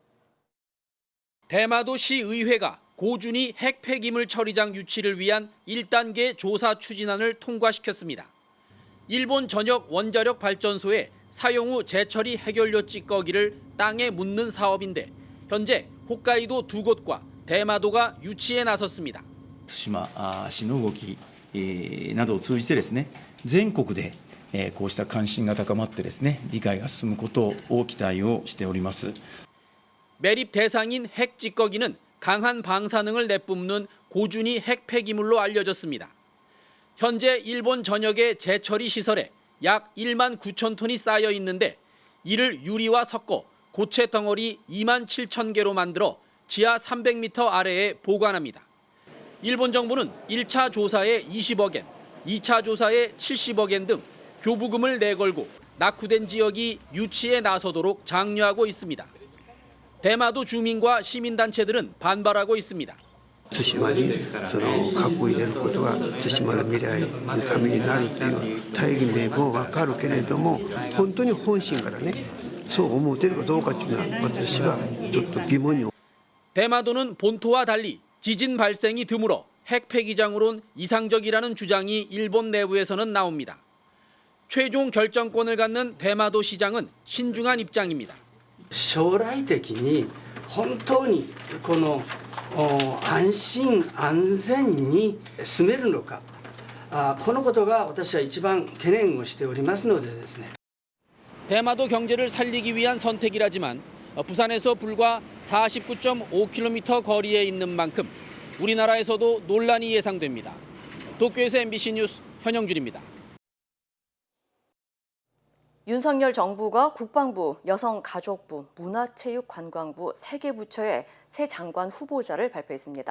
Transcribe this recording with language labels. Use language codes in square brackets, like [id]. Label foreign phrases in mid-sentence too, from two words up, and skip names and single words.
[ko] 대마도시 의회가 고준위 핵 폐기물 처리장 유치를 위한 1단계 조사 추진안을 통과시켰습니다. 일본 전역 원자력 발전소에 사용 후 재처리 핵연료 찌꺼기를 땅에 묻는 사업인데 현재 홋카이도 2곳과 대마도가 유치에 나섰습니다. [ja] 対馬市の動きなどを通じてですね、全国でこうした関心が高まってですね、理解が進むことを期待をしております。 [ko] 매립 대상인 핵 찌꺼기는 강한 방사능을 내뿜는 고준위 핵 폐기물로 알려졌습니다. 현재 일본 전역의 재처리 시설에 약 1만 9천 톤이 쌓여 있는데 이를 유리와 섞어 고체 덩어리 2만 7천 개로 만들어 지하 300m 아래에 보관합니다. 일본 정부는 1차 조사에 20억 엔, 2차 조사에 70억 엔 등 교부금을 내걸고 낙후된 지역이 유치에 나서도록 장려하고 있습니다. 대마도 주민과 시민단체들은 반발하고 있습니다. [ja] 対馬にその核を入れることが対馬の未来のためになるっていう大義名分は分かるけれども、本当に本心からねそう思っているかどうかっていうのは私はちょっと疑問に。 [ko] 대마도는 본토와 달리 지진 발생이 드물어 핵 폐기장으론 이상적이라는 주장이 일본 내부에서는 나옵니다. 최종 결정권을 갖는 대마도 시장은 신중한 입장입니다. [ja] 将来的に本当にこの安心安全に住めるのか、このことが私は一番懸念をしておりますのでですね。 [ko] 대마도 경제를 살리기 위한 선택이라지만 부산에서 불과 49.5km 거리에 있는 만큼 우리나라에서도 논란이 예상됩니다. 도쿄에서 MBC 뉴스 현영준입니다. 윤석열 정부가 국방부, 여성가족부, 문화체육관광부 3개 부처의 새 장관 후보자를 발표했습니다.